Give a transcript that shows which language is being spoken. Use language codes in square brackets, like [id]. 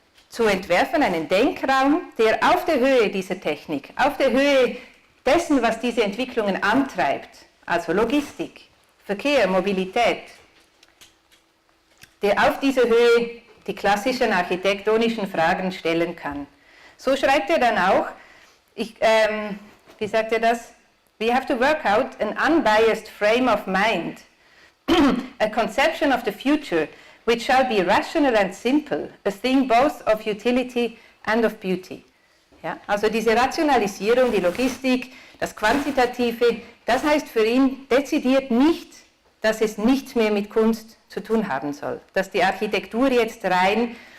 [de] zu entwerfen, einen Denkraum, der auf der Höhe dieser Technik, auf der Höhe dessen, was diese Entwicklungen antreibt, also Logistik, Verkehr, Mobilität, der auf dieser Höhe die klassischen architektonischen Fragen stellen kann. So schreibt er dann auch, wie sagt er das? [en] We have to work out an unbiased frame of mind, a conception of the future which shall be rational and simple, a thing both of utility and of beauty. [de] Ja, also diese Rationalisierung, die Logistik, das Quantitative, das heißt für ihn dezidiert nicht, dass es nichts mehr mit Kunst zu tun haben soll. Dass die Architektur jetzt rein